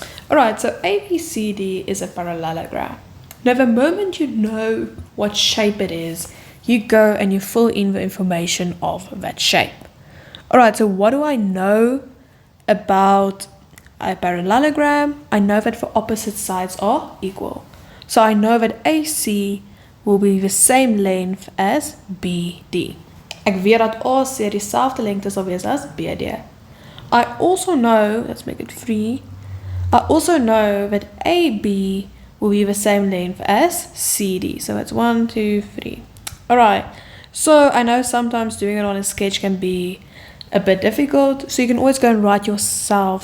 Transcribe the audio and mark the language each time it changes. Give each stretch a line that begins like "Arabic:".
English: Alright, so ABCD is a parallelogram. Now the moment you know what shape it is, you go and you fill in the information of that shape. Alright, so what do I know about a parallelogram? I know that the opposite sides are equal. So I know that AC will be the same length as BD.
Afrikaans: Ek weet dat AC dieselfde lengte sal wees as BD.
English: I also know, let's make it 3, I also know that AB will be the same length as CD. So that's 1, 2, 3. Alright, so I know sometimes doing it on a sketch can be a bit difficult, so you can always go and write yourself.